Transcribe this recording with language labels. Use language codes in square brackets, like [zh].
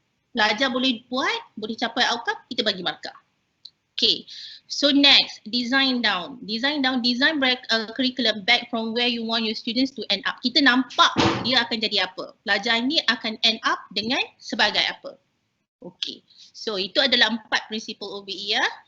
[ms] Pelajar boleh buat, boleh capai outcome, kita bagi markah. [en] Okay, so next, design down, design curriculum back from where you want your students to end up. [ms] Kita nampak dia akan jadi apa. Pelajar ini akan end up dengan sebagai apa. Okay, so itu adalah 4 prinsipal OBE ya.